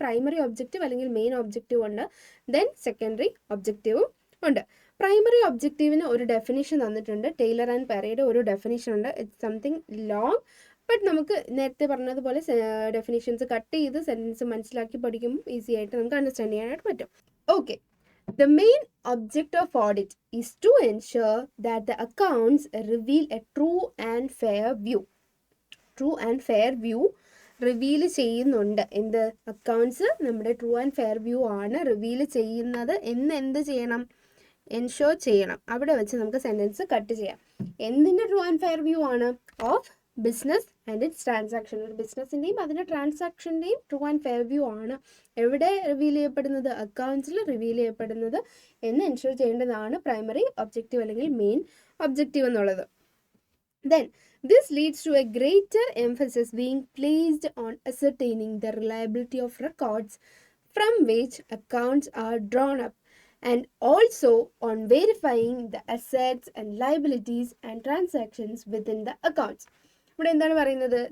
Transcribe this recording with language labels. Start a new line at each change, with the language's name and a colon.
Malayalam: Primary objective അല്ലെങ്കിൽ main objective ഉണ്ട്, then secondary ഒബ്ജക്റ്റീവും ഉണ്ട്. പ്രൈമറി ഒബ്ജക്റ്റീവിന് ഒരു ഡെഫിനിഷൻ തന്നിട്ടുണ്ട്, ടെയ്ലർ ആൻഡ് പെരയുടെ ഒരു ഡെഫിനിഷൻ ഉണ്ട്.
English: it's something long,
Malayalam: ബട്ട് നമുക്ക് നേരത്തെ പറഞ്ഞതുപോലെ ഡെഫിനിഷൻസ് കട്ട് ചെയ്ത് സെൻറ്റൻസ് മനസ്സിലാക്കി പഠിക്കുമ്പോൾ ഈസി ആയിട്ട് നമുക്ക് അണ്ടർസ്റ്റാൻഡ് ചെയ്യാനായിട്ട് പറ്റും.
English: Okay, the main object of audit is to ensure that the accounts reveal a true and fair view.
Malayalam: True and fair view reveal ചെയ്യുന്നുണ്ട്. എന്ത്? അക്കൗണ്ട്സ് നമ്മുടെ ട്രൂ ആൻഡ് ഫെയർ വ്യൂ ആണ് റിവീൽ ചെയ്യുന്നത് എന്ന് എന്ത് ചെയ്യണം? എൻഷുർ ചെയ്യണം. അവിടെ വെച്ച് നമുക്ക് സെൻറ്റൻസ് കട്ട് ചെയ്യാം. എന്തിൻ്റെ ട്രൂ ആൻഡ് ഫെയർ വ്യൂ ആണ്? Of business and it's transaction. ഒരു ബിസിനസ്സിൻ്റെയും അതിൻ്റെ ട്രാൻസാക്ഷൻ്റെയും ട്രൂ ആൻഡ് ഫെയർ വ്യൂ ആണ് എവിടെ റിവീൽ ചെയ്യപ്പെടുന്നത്? അക്കൗണ്ട്സിൽ റിവീൽ ചെയ്യപ്പെടുന്നത് എന്ന് എൻഷുർ ചെയ്യേണ്ടതാണ് പ്രൈമറി ഒബ്ജക്റ്റീവ് അല്ലെങ്കിൽ മെയിൻ ഒബ്ജക്റ്റീവ് എന്നുള്ളത്.
English: Then this leads to a greater emphasis being placed on ascertaining the reliability of records from which accounts are drawn up, and also on verifying the assets and liabilities and transactions within the accounts.
Malayalam: ഇവിടെ എന്താണ് പറയുന്നത്?